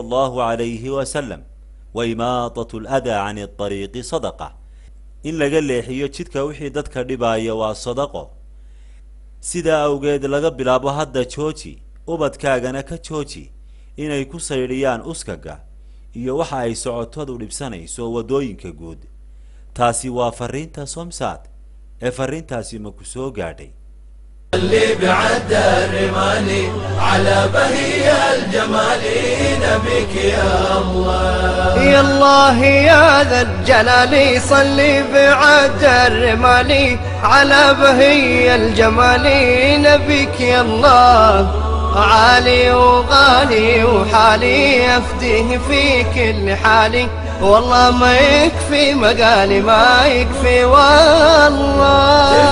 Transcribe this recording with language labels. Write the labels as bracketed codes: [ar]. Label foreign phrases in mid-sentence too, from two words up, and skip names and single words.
[ar] الله عليه وسلم وإماطة الأذى عن الطريق صدقة [so] in laga leexiyo jidka wixii dadka dhibaaya waa sadaqo sidaa awgeed laga bilaabo hadda jooji ubadkaagana ka jooji inay ku saydhiyaan uskaga iyo waxa ay socotadu dhibsanayso wadooyinka guud taasi waa fariinta Somsat ee fariintaasi ma ku soo gaadhay [ar] اللي بعد الرمالي على بهي الجمال نبيك يا الله يا الله يا ذا الجلال صلي بعد الرمال على بهي الجمال نبيك يا الله عالي وغالي وحالي أفديه في كل حالي والله ما يكفي مقالي ما يكفي والله